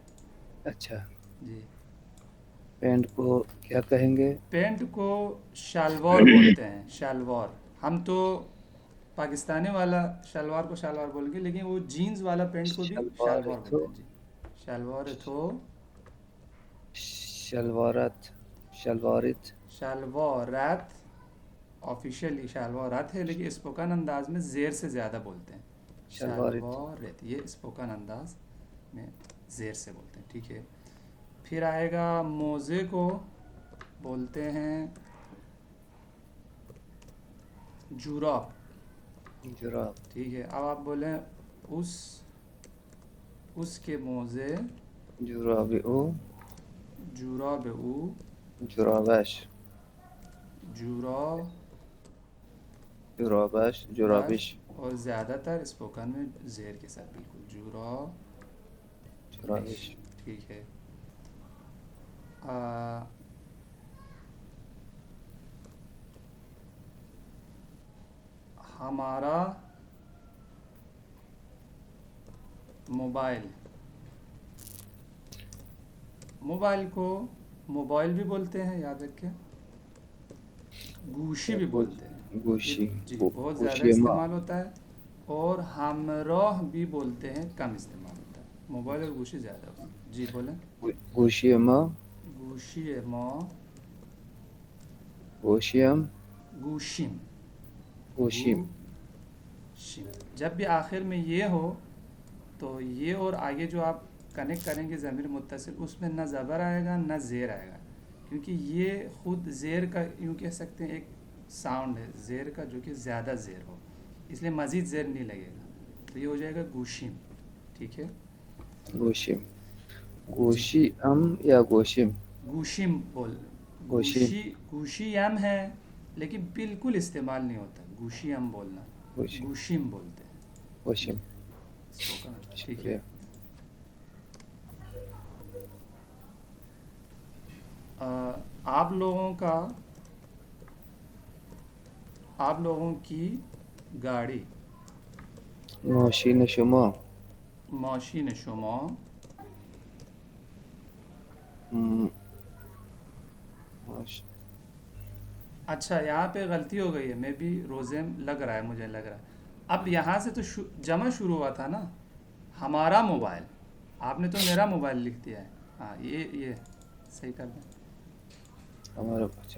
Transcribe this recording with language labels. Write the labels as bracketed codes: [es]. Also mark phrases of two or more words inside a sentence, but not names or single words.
[ur] اچھا جی، پینٹ کو کیا کہیں گے؟ پینٹ کو شلوار بولتے ہیں، شلوار، ہم تو پاکستانی والا شلوار کو شلوار بولیں گے، لیکن وہ جینز والا پینٹ کو بھی شلوار شلوار تو بولتے ہیں، جی، شلوار تھو، [fa] شلوارت. شلوارت. [ur] شلوارت، آفیشیلی شلوارت ہے لیکن اسپوکن انداز میں زیر سے زیادہ بولتے ہیں، [fa] شلوارت. [ur] شلوارت، یہ اسپوکن انداز میں زیر سے بولتے ہیں، ٹھیک ہے؟ پھر آئے گا موزے کو بولتے ہیں جوراب، [fa] جراب. [ur] ٹھیک ہے؟ اب آپ بولیں اس، اس کے موزے، [fa] جراب او. جوراب او، جرابش. جورا جرابش. بش، جرابش. [ur] اور زیادہ تر اسپوکن میں زیر کے ساتھ، بالکل [fa] جورا بش، جرابش. [ur] ٹھیک ہے؟ ہمارا موبائل، موبائل کو موبائل بھی بولتے ہیں، یاد رکھیں، گوشی بھی بولتے ہیں، یہ [fa] گوشی. [ur] جی بہت زیادہ [fa] گوشی ما. [ur] استعمال ہوتا ہے، اور ہمراہ بھی بولتے ہیں، کم استعمال ہوتا ہے، موبائل اور گوشی زیادہ ہوتا ہے، جی بولیں، [fa] گوشی ما. گوشی ما، گوشیم. گوشیم، گوشیم. گوشیم، [ur] جب بھی آخر میں یہ ہو تو یہ اور آگے جو آپ کنیکٹ کریں گے ضمیر متصل، اس میں نہ زبر آئے گا نہ زیر آئے گا، کیونکہ یہ خود زیر کا یوں کہہ سکتے ہیں ایک ساؤنڈ ہے زیر کا جو کہ زیادہ زیر ہو، اس لیے مزید زیر نہیں لگے گا، تو یہ ہو جائے گا گوشیم، ٹھیک ہے؟ [fa] گوشیم. [ur] جی، [fa] گوشی ام یا گوشیم؟ [ur] گوشیم بول، [fa] گوشیم. گوشی، گوشی یم [ur] ہے لیکن بالکل استعمال نہیں ہوتا [fa] گوشی یم [ur] بولنا، [fa] گوشیم. [ur] گوشیم بولتے ہیں، جی، [fa] گوشیم. [ur] اسپوکن، ٹھیک ہے؟ شکریہ. آپ لوگوں کا، آپ لوگوں کی گاڑی، [fa] ماشین شما. ماشین شما، م- ماش... [ur] اچھا یہاں پہ غلطی ہو گئی ہے، میں بھی روزیم لگ رہا ہے، مجھے لگ رہا ہے اب یہاں سے تو جمع شروع ہوا تھا نا، ہمارا موبائل، آپ نے تو میرا موبائل لکھ دیا ہے، ہاں یہ صحیح کر دیں، ہمارا. اچھا.